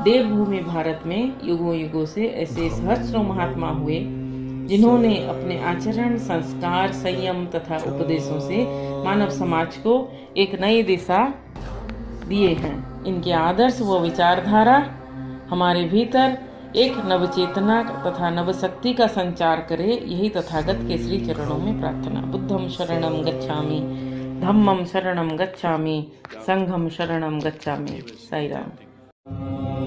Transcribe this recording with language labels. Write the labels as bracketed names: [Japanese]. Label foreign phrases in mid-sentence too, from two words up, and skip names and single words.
[Hindi] देवभूमि भारत में युगों युगों से ऐसे सहस्त्रों महात्मा हुए जिन्होंने अपने आचरण, संस्कार, संयम तथा उपदेशों से मानव समाज को एक नई दिशा दिए हैं। इनके आदर्श व विचारधारा हमारे भीतर एक नवचेतना तथा नवशक्ति का संचार करे, यही तथागत के श्री चरणों में प्रार्थना। [Pali] बुद्धं शरणं गच्छामि, धम्मं शरणं गच्छामि, संघं शरणं गच्छामि। [Hindi] साई राम।